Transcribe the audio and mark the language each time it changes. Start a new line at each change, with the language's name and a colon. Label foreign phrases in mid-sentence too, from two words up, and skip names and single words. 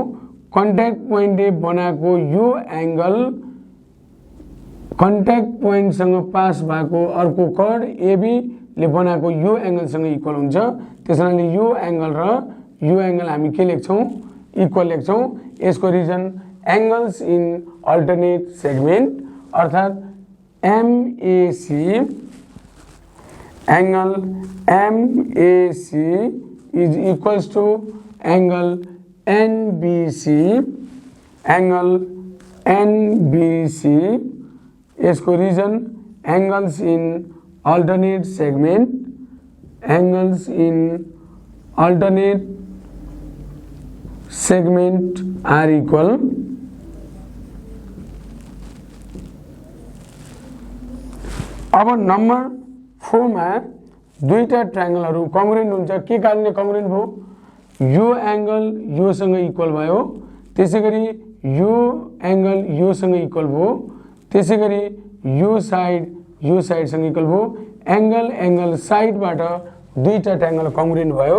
English: contact pointle
Nepali: बनाएको यो एंगल कन्ट्याक्ट पोइन्टसँग पास भएको अर्को कर्ड एबी ले बनाएको यो एंगलसँग इक्वल हुन्छ। त्यसैले यो एंगल र यो एंगल हामी के लेख्छौं? इक्वल लेख्छौं।
English: यसको रिजन angles in alternate segment अर्थात MAC angle MAC is equals to angle NBC angle NBC एंगल एनबीसी। इसको reason angles इन alternate segment, angles in alternate segment are equal।
Nepali: अब नंबर 4 में दुईटा ट्रायंगलहरु कङ्ग्रुएन्ट हुन्छ। के कारणले कङ्ग्रुएन्ट भयो? यो एंगल यो सँग इक्वल भयो, त्यसैगरी यो एंगल यो सँग इक्वल भयो, त्यसैगरी यो साइड यो साइड सँग इक्वल भयो।
English: angle angle sidebat
Nepali: दुईटा ट्रायंगल कङ्ग्रुएन्ट भयो।